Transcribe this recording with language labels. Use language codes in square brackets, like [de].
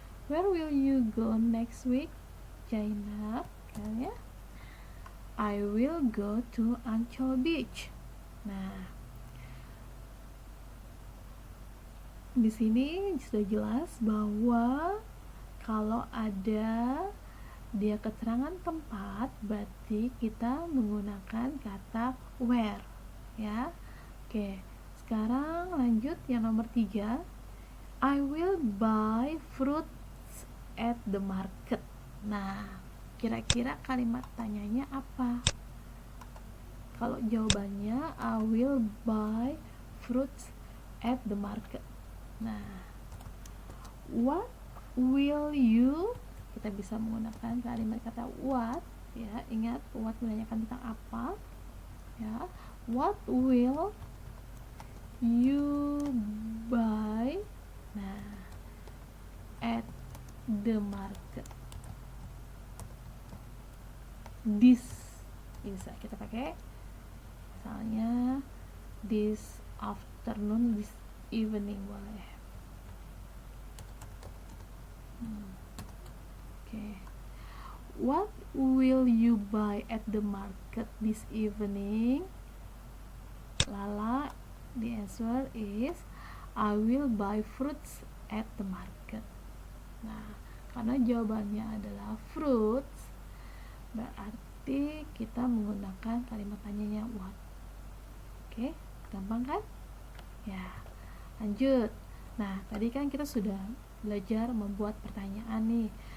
[en] Where will you go next week, Jainab? Ya. I will go to Ancol Beach. [id] Nah, di sini sudah jelas bahwa kalau ada dia keterangan tempat, berarti kita menggunakan kata where, ya. Oke, sekarang lanjut yang nomor 3. [en] I will buy fruits at the market. [id] Nah, kira-kira kalimat tanyanya apa? Kalau jawabannya [en] I will buy fruits at the market. Nah, what will you? [id] Kita bisa menggunakan kalimat kata what, ya. Ingat, what menanyakan tentang apa, ya. [en] What will you buy? Nah, at the market. [id] This bisa kita pakai, misalnya [en] this afternoon, this evening, [id] boleh. [en] Okay. What will you buy at the market this evening? Lala, the answer is I will buy fruits at the market. [id] Nah, karena jawabannya adalah fruits, berarti kita menggunakan kalimat tanyanya what. Oke, gampang kan? Ya, lanjut. Nah, tadi kan kita sudah belajar membuat pertanyaan nih.